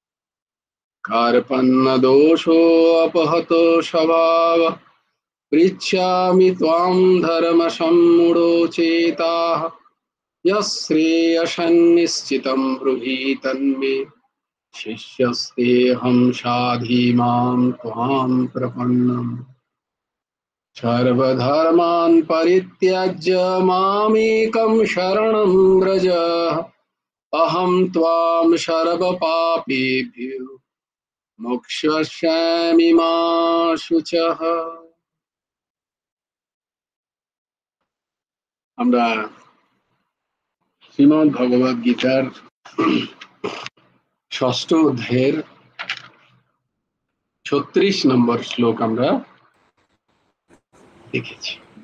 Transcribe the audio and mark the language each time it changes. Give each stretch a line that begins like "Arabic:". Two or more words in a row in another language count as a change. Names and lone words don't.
Sanskrit: कार्पण्यदोषोऽपहतो स्वभावः पृच्छामि त्वां धर्मसम्मूढचेताः यश्रेयसन्निश्चितं ब्रूहि तन्मे शिष्यस्तेऽहं साधि मां त्वां प्रपन्नम्। सर्वधर्मान् परित्यज्य मामेकं शरणं व्रज अहं त्वां सर्वपापेभ्यो मोक्षयिष्यामि मा शुचः।
Bangla: আমরা শ্রীমদ্ ভগবদ গীতার ষষ্ঠ অধ্যায়ের 36 নম্বর শ্লোক আমরা দেখেছি।